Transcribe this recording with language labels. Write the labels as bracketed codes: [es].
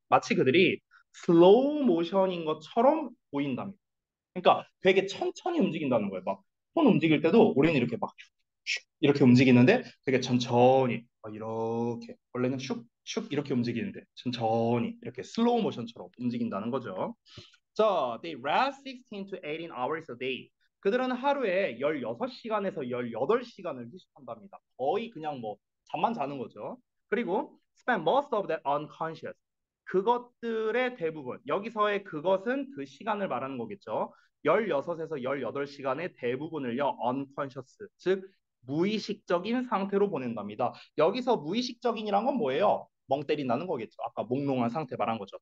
[ko] 마치 그들이 슬로우 모션인 것처럼 보인답니다. 그러니까 되게 천천히 움직인다는 거예요. 막 손 움직일 때도 우리는 이렇게 막 이렇게 움직이는데 되게 천천히 이렇게 원래는 슉슉 이렇게 움직이는데 천천히 이렇게 슬로우 모션처럼 움직인다는 거죠. [en] 자, they rest 16 to 18 hours a day. [ko] 그들은 하루에 16시간에서 18시간을 휴식한답니다. 거의 그냥 뭐 잠만 자는 거죠. 그리고 [en] spend most of that unconscious. [ko] 그것들의 대부분, 여기서의 그것은 그 시간을 말하는 거겠죠. 16에서 18시간의 대부분을요, unconscious, 즉 무의식적인 상태로 보낸답니다. 여기서 무의식적인이란 건 뭐예요? 멍 때린다는 거겠죠. 아까 몽롱한 상태 말한 거죠.